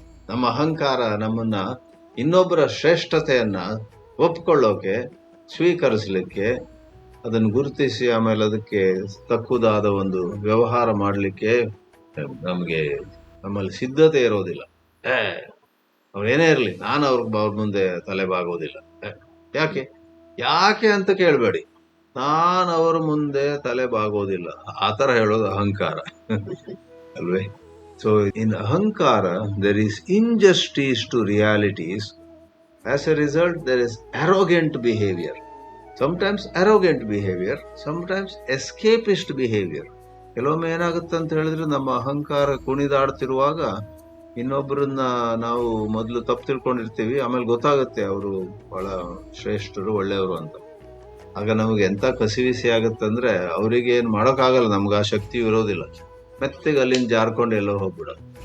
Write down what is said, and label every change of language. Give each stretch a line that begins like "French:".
Kannada: ನಮ್ಮ ಅಹಂಕಾರ ನಮ್ಮನ್ನ ಇನ್ನೊಬ್ಬರ ಶ್ರೇಷ್ಠತೆಯನ್ನ ಒಪ್ಕೊಳ್ಳೋಕೆ, ಸ್ವೀಕರಿಸಲಿಕ್ಕೆ, ಅದನ್ನು ಗುರುತಿಸಿ ಆಮೇಲೆ ಅದಕ್ಕೆ ತಕ್ಕುದಾದ ಒಂದು ವ್ಯವಹಾರ ಮಾಡಲಿಕ್ಕೆ ನಮ್ಮಲ್ಲಿ ಸಿದ್ಧತೆ ಇರೋದಿಲ್ಲ. ಅವ್ರೇನೇ ಇರಲಿ, ನಾನು ಅವ್ರ ಮುಂದೆ ತಲೆಬಾಗೋದಿಲ್ಲ. ಯಾಕೆ ಅಂತ ಕೇಳಬೇಡಿ, ನಾನು ಅವರ ಮುಂದೆ ತಲೆಬಾಗೋದಿಲ್ಲ, ಆತರ ಹೇಳೋದು ಅಹಂಕಾರ ಅಲ್ವೇ?
English: So in ಅಹಂಕಾರ there is injustice to realities. As a result, there is arrogant behavior. Sometimes arrogant behavior, sometimes escapist behavior.
Kannada: ಕೆಲವೊಮ್ಮೆ ಏನಾಗುತ್ತೆ ಅಂತ ಹೇಳಿದ್ರೆ, ನಮ್ಮ ಅಹಂಕಾರ ಕುಣಿದಾಡ್ತಿರುವಾಗ ಇನ್ನೊಬ್ಬರನ್ನ ನಾವು ಮೊದಲು ತಪ್ಪು ತಿಳ್ಕೊಂಡಿರ್ತೀವಿ, ಆಮೇಲೆ ಗೊತ್ತಾಗುತ್ತೆ ಅವರು ಬಹಳ ಶ್ರೇಷ್ಠರು, ಒಳ್ಳೆಯವರು ಅಂತ. ಆಗ ನಮಗೆ ಎಂತ ಕಸಿವಿಸಿ ಆಗುತ್ತಂದ್ರೆ, ಅವ್ರಿಗೆ ಏನ್ ಮಾಡೋಕ್ಕಾಗಲ್ಲ, ನಮ್ಗೆ ಆ ಶಕ್ತಿ ಇರೋದಿಲ್ಲ, ಮೆತ್ತಗೆ ಅಲ್ಲಿಂದ ಜಾರ್ಕೊಂಡು ಎಲ್ಲೋ ಹೋಗ್ಬಿಡೋದು.